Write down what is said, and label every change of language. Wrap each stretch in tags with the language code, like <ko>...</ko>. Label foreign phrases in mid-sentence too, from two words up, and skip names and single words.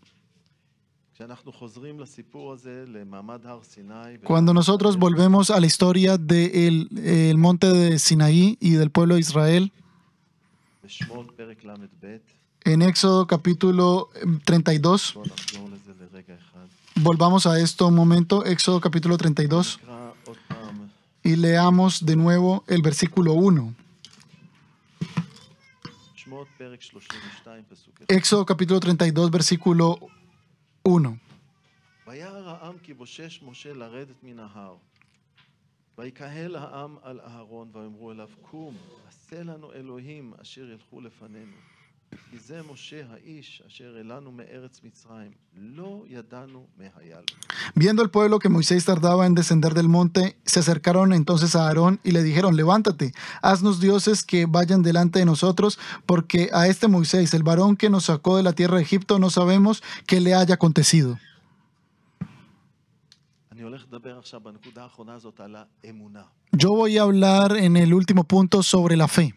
<es>Cuando nosotros volvemos a la historia del monte de Sinaí y del pueblo de Israel, en Éxodo capítulo 32, volvamos a esto un momento, Éxodo capítulo 32, y leamos de nuevo el versículo 1. Éxodo capítulo 32, versículo 1.</es> <he>ויקהל העם על אהרון ואמרו אליו קום עשה לנו אלוהים אשר ילכו לפנינו כי זה משה האיש אשר העלנו מארץ מצרים לא ידענו מה היה לו.</he> <es>Viendo el pueblo que Moisés tardaba en descender del monte, se acercaron entonces a Aarón y le dijeron, levántate, haznos dioses que vayan delante de nosotros, porque a este Moisés, el varón que nos sacó de la tierra de Egipto, no sabemos qué le haya acontecido. Yo voy a hablar en el último punto sobre la fe.</es>